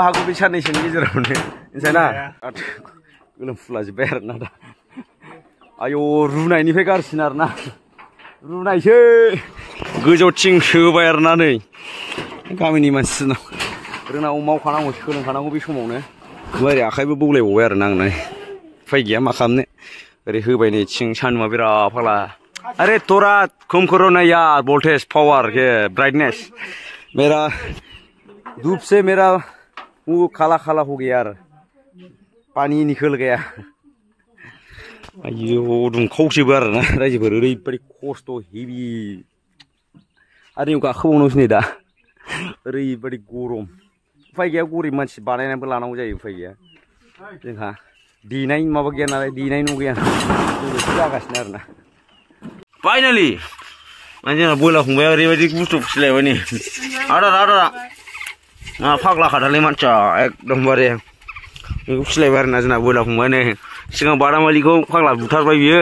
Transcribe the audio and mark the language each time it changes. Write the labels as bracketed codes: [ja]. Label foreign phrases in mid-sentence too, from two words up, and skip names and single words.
[brx] हागौ बे साननैसोनि गेजेरावनो मिथिबायना गोलोमफुलाजोब्बाय आरोना दा आयौ रुनायनिफ्राय गारसिन आरोना रुनायसो गोजौ थिं सोबाय आरोना नै गामिनि मानसिनाव रोंनांगौ मावखानांगौ सोलोंखानांगौ बे समावनो ओरै आखाइबो बौलायबावबाय आरोना आंना उफाय गैया मा खालामनो ओरै होबाय नै थिं सान्दुंआ बिराद फाग्ला [hi] अरे तोरा कम करो ना यार वोल्टेज पावर के ब्राइटनेस मेरा धूप से मेरा वो काला हो गया यार पानी निकल गया [brx] आयौ दुंखावसोबो आरोना रायजोफोर ओरैबायदि खस्थ' हेभि आरो इयाव गाखोबावनांगौसो नै दा ओरैबायदि गरम उफाय गैया गरिब मानसि बानायनानैबो लानांगौ जायो उफाय गैया जोंहा देनाय माबा गैया नालाय देनाय न' गैया बेबायदि जागासिनो आरोना फाइनालि माने जोंना बयलार फंबाया ओरैबायदि बुस्थु फिसिलायबाय नै आदारा फाग्ला खाथारलै मानसिया एकदमबारे बेखौ फिसिलायबाय आरोना जोंना बयलार फंबाया नै सिगां बादामालिखौ फाग्ला बुथारबाय बियो